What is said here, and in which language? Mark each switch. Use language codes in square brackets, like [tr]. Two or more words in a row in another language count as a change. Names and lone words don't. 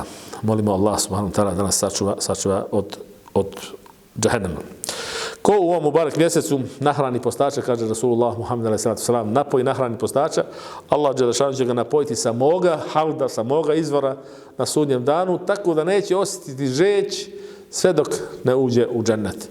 [bs] Molimo Allah [ar] سبحانه وتعالى [bs] da nas sačuva od džehennema. Ko u ovom mubarek mjesecu nahrani postača, kaže Rasulullah Muhammed a.s. napoji nahrani postača, Allah dželešanu će ga napojiti sa moga hauda, sa moga izvora na sudnjem danu, tako da neće osjetiti žeć sve dok ne uđe u džennet.